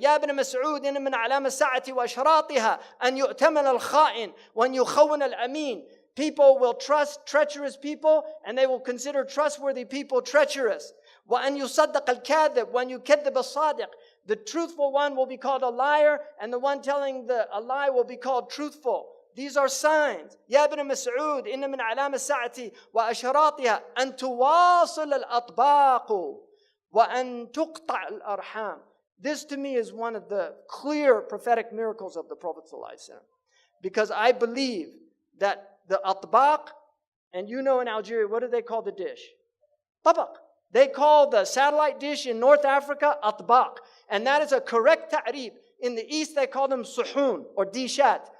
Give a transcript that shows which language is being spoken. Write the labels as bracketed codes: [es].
[ar] يَا ابْنَ مَسْعُودٍ مِنْ عَلَامَ السَّاعَةِ وَأَشْرَاطِهَا أَنْ يُؤْتَمَنَ الْخَائِنِ وَأَنْ يُخَوَّنَ الْأَمِينَ. [en] People will trust treacherous people, and they will consider trustworthy people treacherous. [ar] وَأَنْ يُصَدَّقَ الْكَاذِبُ وَأَنْ يُكَذِّبَ الصَّادِقُ. [en] The truthful one will be called a liar, and the one telling a lie will be called truthful. These are signs. [ar] يا ابن مسعود إن من علام الساعة وأشراطها أن تواصل الأطباق وأن تقطع الأرحام. [en] This to me is one of the clear prophetic miracles of the Prophet ﷺ. Because I believe that the atbaq, and in Algeria, what do they call the dish? Tabaq. They call the satellite dish in North Africa atbaq. And that is a correct ta'rif. In the East, they call them suhoon or dishat.